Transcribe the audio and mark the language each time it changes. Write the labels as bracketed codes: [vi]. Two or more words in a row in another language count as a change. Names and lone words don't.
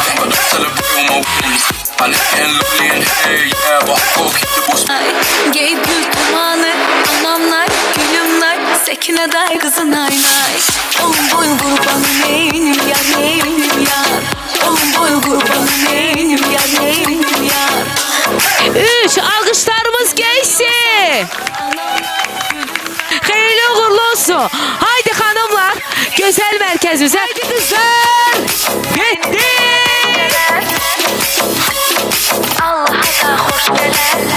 [az] Ay, gey gül dumanı, anamlar, gülümler. Səkinə day qızın aynay. Olun boyun qurbanım neynim yar, neynim yar. Olun boyun qurbanım neynim yar, neynim yar. [tr] 3 alkışlarımız gelsin. Hayırlı uğurlu olsun. Haydi hanımlar, güzel merkezimize. Haydi kızlar. Gitti. [az] Allaha da xoş gələr.